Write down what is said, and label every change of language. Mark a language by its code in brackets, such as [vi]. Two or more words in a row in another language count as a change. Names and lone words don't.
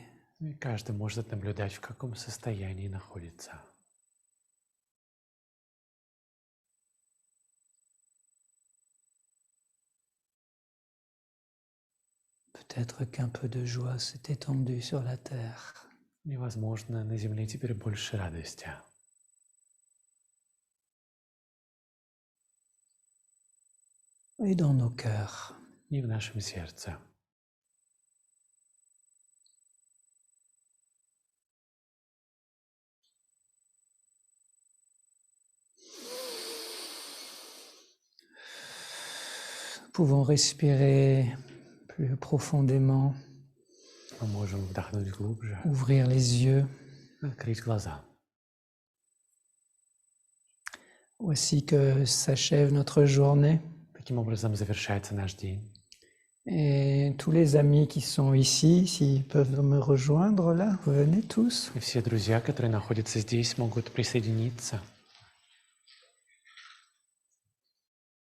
[ru] И каждый может наблюдать, в каком состоянии находится. [fr] Peut-être qu'un peu de joie s'est étendue sur la terre. [ru] И, возможно, на Земле теперь больше радости. [fr] Et dans nos cœurs. [ru] И в нашем сердце. [fr] Nous pouvons respirer plus profondément, [ru] Мы можем вдохнуть глубже, [fr] ouvrir les yeux. [ru] открыть глаза. [fr] Voici que s'achève notre journée. [ru] Таким образом завершается наш день. [fr] Et tous les amis qui sont ici, s'ils peuvent me rejoindre là, vous venez tous. [ru] И все друзья, которые находятся здесь, могут присоединиться.